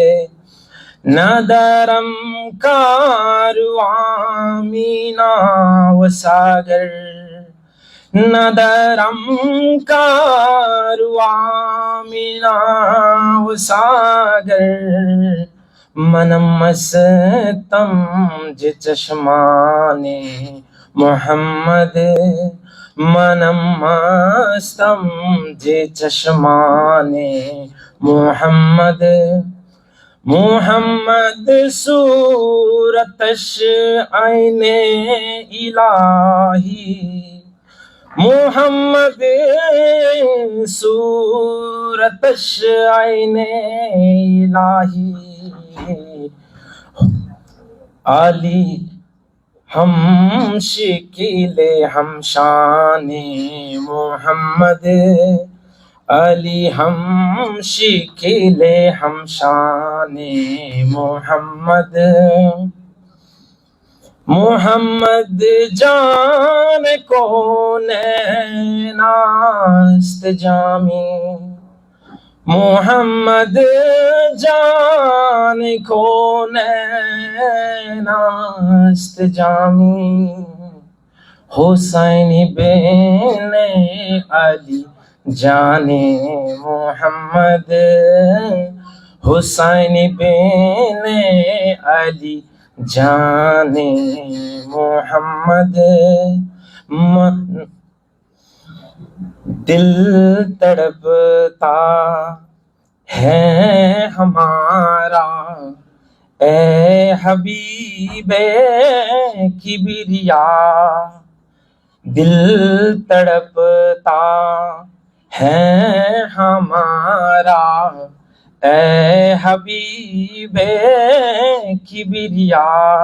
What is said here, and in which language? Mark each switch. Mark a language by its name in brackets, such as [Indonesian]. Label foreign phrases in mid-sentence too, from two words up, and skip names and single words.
[Persian] ندرم کاروان مینا و ساگر ندرم کاروان مینا و ساگر من مستم ج چشمان محمد من مستم ج چشمان محمد. محمد صورتش عین الہی محمد صورتش عین الہی علی ہم شکل ہم شان محمد علی ہم شکل ہم شان محمد. محمد جان کونین است جامی محمد جان کونین است جامی. حسین بن علی جان محمد حسین بن علی جان محمد. [Urdu] دل تڑپتا ہے ہمارا اے حبیب کبریا دل تڑپتا ہے ہمارا اے حبیب کبریا.